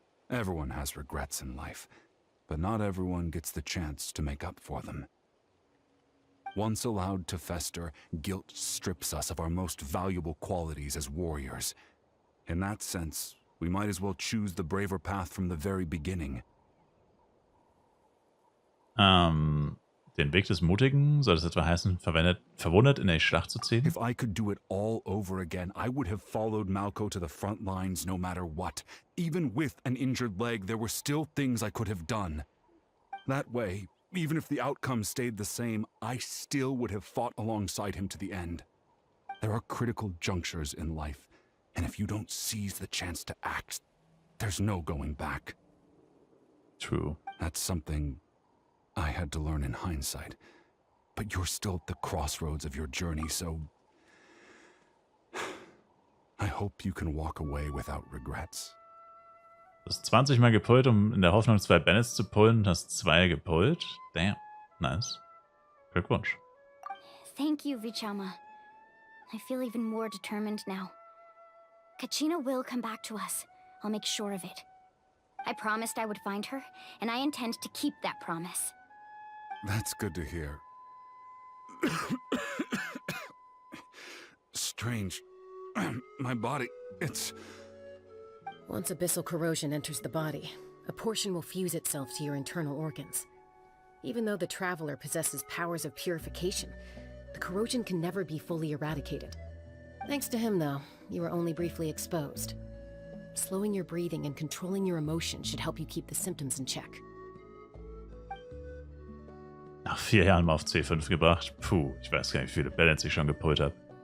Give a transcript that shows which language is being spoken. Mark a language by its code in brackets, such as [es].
[en] Everyone has regrets in life, but not everyone gets the chance to make up for them. Once allowed to fester, guilt strips us of our most valuable qualities as warriors. In that sense, we might as well choose the braver path from the very beginning. [de] Den Weg des Mutigen, soll das etwa heißen, verwundet in die Schlacht zu ziehen? [en] If I could do it all over again, I would have followed Malko to the front lines no matter what. Even with an injured leg, there were still things I could have done. That way, even if the outcome stayed the same, I still would have fought alongside him to the end. There are critical junctures in life, and if you don't seize the chance to act, there's no going back. True. That's something I had to learn in hindsight. But you're still at the crossroads of your journey, so I hope you can walk away without regrets. [de] Du hast 20 Mal gepullt, um in der Hoffnung 2 Bandits zu pullen und hast 2 gepullt. Damn. Nice. Glückwunsch. [en] Thank you, Vichama. I feel even more determined now. Kachina will come back to us. I'll make sure of it. I promised I would find her, and I intend to keep that promise. That's good to hear. Strange. My body, it's... Once abyssal corrosion enters the body, a portion will fuse itself to your internal organs. Even though the Traveler possesses powers of purification, the corrosion can never be fully eradicated. Thanks to him, though, you were only briefly exposed. Slowing your breathing and controlling your emotions should help you keep the symptoms in check. [de] Nach 4 Jahren mal auf C5 gebracht. Puh, ich weiß gar nicht, wie viele Bandits ich schon gepullt habe.